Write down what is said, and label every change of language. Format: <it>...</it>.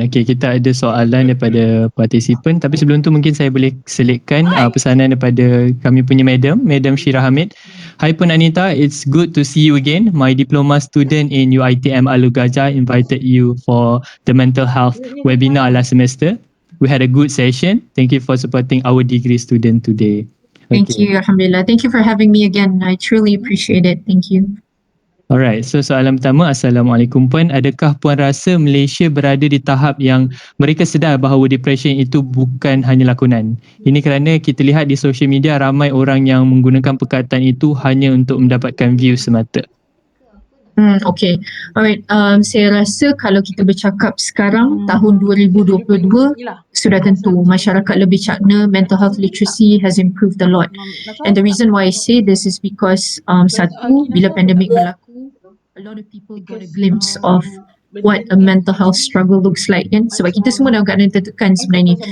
<ms>Okey, kita ada soalan daripada partisipan, tapi sebelum tu mungkin saya boleh selitkan pesanan daripada kami punya Madam Syirah Hamid.</ms> <en>Hi Puan Anita, it's good to see you again. My diploma student in Uitm Alur Gajah invited you for the mental health webinar last semester. We had a good session. Thank you for supporting our degree student today. Thank you, Alhamdulillah. Thank you for having me again. I truly appreciate it. Thank you.</en> <ms>Alright, so soalan pertama, Assalamualaikum Puan. Adakah Puan rasa Malaysia berada di tahap yang mereka sedar bahawa depression itu bukan hanya lakonan? Ini kerana kita lihat di social media ramai orang yang menggunakan perkataan itu hanya untuk mendapatkan views semata. Okay, alright. Saya rasa kalau kita bercakap sekarang tahun 2022, sudah tentu masyarakat lebih cakna,</ms> <en>mental health literacy has improved a lot. And the reason why I say this is because</en> <ms>satu, bila pandemik berlaku,</ms> <en>a lot of people got a glimpse of what a mental health struggle looks like kan.</en> <ms>Sebab kita semua dalam keadaan tertekan sebenarnya.</ms>